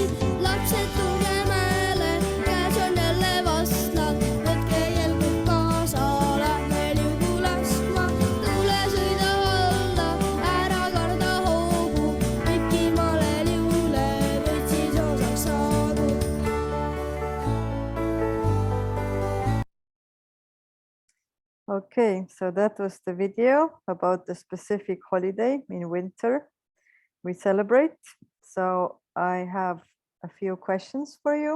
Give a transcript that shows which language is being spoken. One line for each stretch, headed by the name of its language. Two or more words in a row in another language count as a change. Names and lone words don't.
Estonian: Lapsed tulge mäele, käes on jälle vastlad. Võtke kelgud kaasa, lähme liugu laskma. Tule sõida alla, ära karda hoogu. Pikimale liule võid siis osaks saada.
English: Okay, so that was the video about the specific holiday in winter we celebrate. So I have a few questions for you.